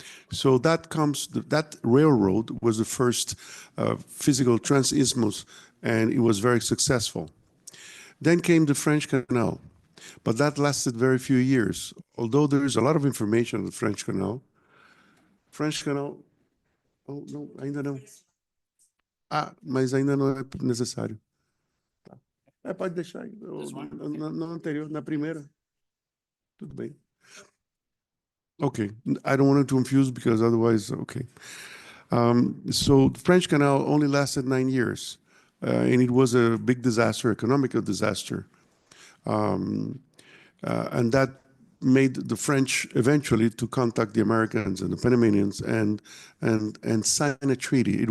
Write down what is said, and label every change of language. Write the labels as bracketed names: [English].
[English] So that railroad was the first physical transisthmus, and it was very successful. Then came the French Canal, but that lasted very few years. Although there is a lot of information on the French Canal. [Portuguese] French Canal, oh, não, ainda não. Mas ainda não é necessário. Pode deixar aí, na anterior, na primeira. Tudo bem. [English] Okay, I don't want to confuse because otherwise, okay. So the French Canal only lasted 9 years, and it was a big disaster, economical disaster. And that made the French eventually to contact the Americans and the Panamanians and sign a treaty.